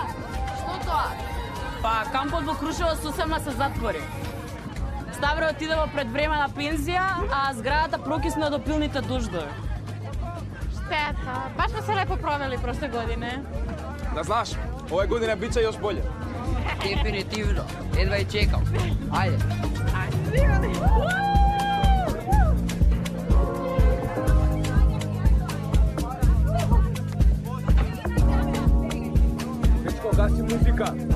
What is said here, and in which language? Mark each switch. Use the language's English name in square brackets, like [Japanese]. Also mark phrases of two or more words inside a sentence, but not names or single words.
[Macedonian] Што тоа? Па кампот во Крушево сосемна се затвори. Ставре отиде во предвремена пензија, а зградата прокисна од опилните дождови. [Serbian] Штета, баш сме се лепо провели проште године. Да знаш, ове година биće још болje. [Macedonian] Дефинитивно. Едва и чекам. Ајде. Дечко, гаси музика.